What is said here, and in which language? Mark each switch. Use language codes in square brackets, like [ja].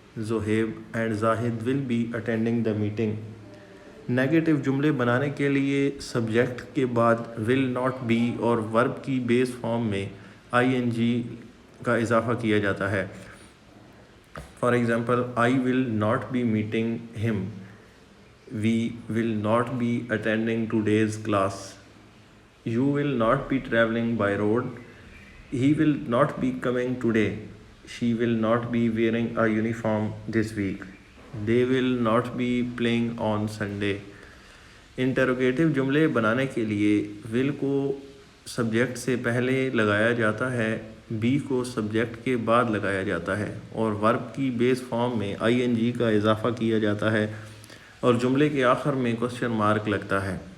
[en] Zohaib and Zahid will be attending the meeting. [ur] Negative جملے بنانے کے لیے سبجیکٹ کے بعد ول ناٹ بی اور ورب کی بیس فارم میں آئی این جی کا اضافہ کیا جاتا ہے. [en] For example, I will not be meeting him. We will not be attending today's class. You will not be traveling by road. He will not be coming today. She will not be wearing a uniform this week. They will not be playing on Sunday. [ur] Interrogative جملے بنانے کے لیے will کو subject سے پہلے لگایا جاتا ہے، بی کو سبجیکٹ کے بعد لگایا جاتا ہے اور ورب کی بیس فارم میں آئی این جی کا اضافہ کیا جاتا ہے اور جملے کے آخر میں کوسچن مارک لگتا ہے.